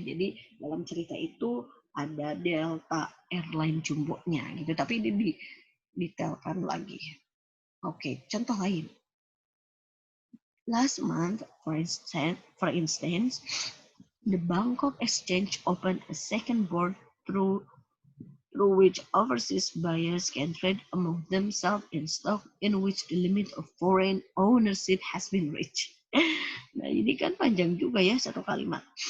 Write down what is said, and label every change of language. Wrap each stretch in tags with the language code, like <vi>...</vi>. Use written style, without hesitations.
<id>Jadi dalam cerita itu ada Delta Airline jumbonya gitu, tapi ini detailkan lagi. Oke, contoh lain.</id> <en>Last month, for instance, the Bangkok Exchange opened a second board through which overseas buyers can trade among themselves in stock in which the limit of foreign ownership has been reached.</en> <id>Nah, ini kan panjang juga ya satu kalimat.</id>